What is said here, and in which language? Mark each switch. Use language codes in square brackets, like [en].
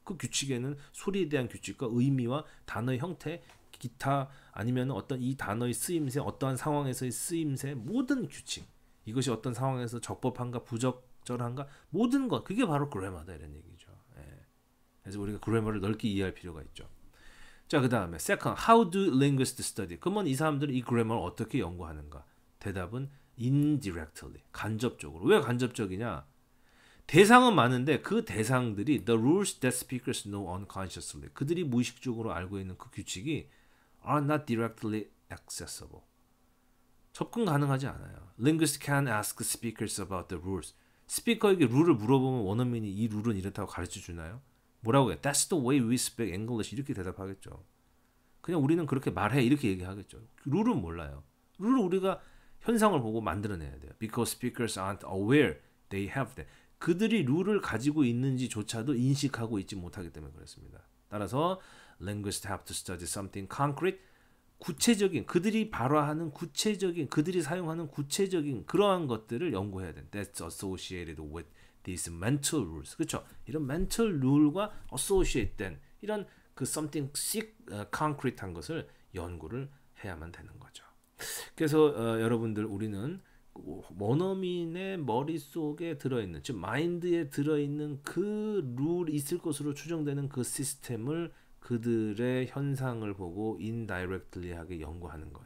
[ko] 그 규칙에는 소리에 대한 규칙과 의미와 단어의 형태, 기타 아니면 어떤 이 단어의 쓰임새, 어떠한 상황에서의 쓰임새 모든 규칙. 이것이 어떤 상황에서 적법한가 부적절한가 모든 것 그게 바로 그래머다 이런 얘기죠. 예. 그래서 우리가 그래머를 넓게 이해할 필요가 있죠. 자, 그 다음에 [en] second, how do linguists study? [ko] 그러면 이 사람들은 이 그래머를 어떻게 연구하는가? 대답은 indirectly, 간접적으로. 왜 간접적이냐? 대상은 많은데 그 대상들이 [en] the rules that speakers know unconsciously, [ko] 그들이 무의식적으로 알고 있는 그 규칙이 [en] are not directly accessible. [ko] 접근 가능하지 않아요. [en] Linguists can ask speakers about the rules. [ko] 스피커에게 룰을 물어보면 원어민이 이 룰은 이렇다고 가르쳐 주나요? 뭐라고 해? [en] That's the way we speak English. [ko] 이렇게 대답하겠죠. 그냥 우리는 그렇게 말해. 이렇게 얘기하겠죠. 룰은 몰라요. 룰을 우리가 현상을 보고 만들어내야 돼요. [en] Because speakers aren't aware they have that. [ko] 그들이 룰을 가지고 있는지조차도 인식하고 있지 못하기 때문에 그렇습니다. 따라서 [en] linguists have to study something concrete. [ko] 구체적인 그들이 발화하는 구체적인 그들이 사용하는 구체적인 그러한 것들을 연구해야 돼. [en] That's associated with these mental rules. [ko] 그렇죠? 이런 mental rule과 associated 이런 그 something concrete한 것을 연구를 해야만 되는 거죠. 그래서 여러분들 우리는 원어민의 머릿속에 들어있는 즉 마인드에 들어있는 그 룰이 있을 것으로 추정되는 그 시스템을 그들의 현상을 보고 indirectly하게 연구하는 것.